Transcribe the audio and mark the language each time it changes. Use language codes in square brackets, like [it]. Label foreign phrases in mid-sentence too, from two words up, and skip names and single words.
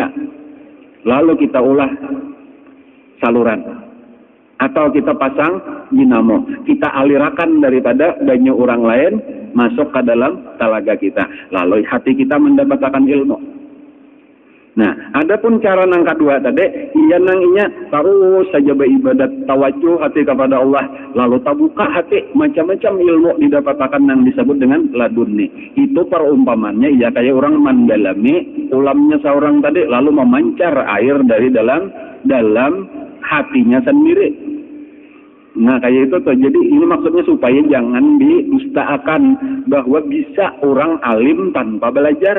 [id] Lalu kita ulah saluran atau kita pasang dinamo, kita alirakan daripada banyu orang lain masuk ke dalam talaga kita, lalu hati kita mendapatkan ilmu. Nah, adapun cara nang kedua tadi, iya nang inya terus saja beribadat tawajuh hati kepada Allah, lalu tabuka hati macam-macam ilmu didapatkan nang disebut dengan laduni. Itu perumpamannya iya kayak orang mendalami ulamnya seorang tadi, lalu memancar air dari dalam hatinya sendiri. Nah kayak itu tuh. Jadi ini maksudnya supaya jangan didustakan bahwa bisa orang alim tanpa belajar.